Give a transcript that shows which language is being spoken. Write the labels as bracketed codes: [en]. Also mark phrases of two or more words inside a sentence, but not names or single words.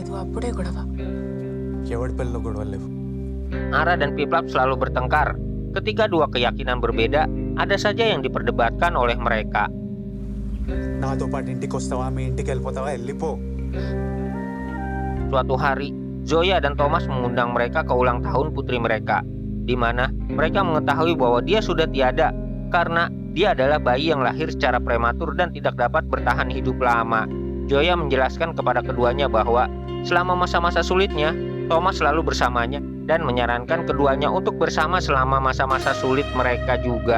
[te] అప్పుడే గొడవ. ఎవడి పిల్లలు గొడవలు లేవు. [id] Ara dan Piplap selalu bertengkar. Ketika dua keyakinan berbeda, ada saja yang diperdebatkan oleh mereka. [te] నాతో పాటు ఇంటికి వస్తావా, మీ ఇంటికి వెళ్ళిపోతావా, వెళ్ళిపో. [id] Suatu hari, Zoya dan Thomas mengundang mereka ke ulang tahun putri mereka, di mana mereka mengetahui bahwa dia sudah tiada karena dia adalah bayi yang lahir secara prematur dan tidak dapat bertahan hidup lama. Zoya menjelaskan kepada keduanya bahwa selama masa-masa sulitnya, Thomas selalu bersamanya dan menyarankan keduanya untuk bersama selama masa-masa sulit mereka juga.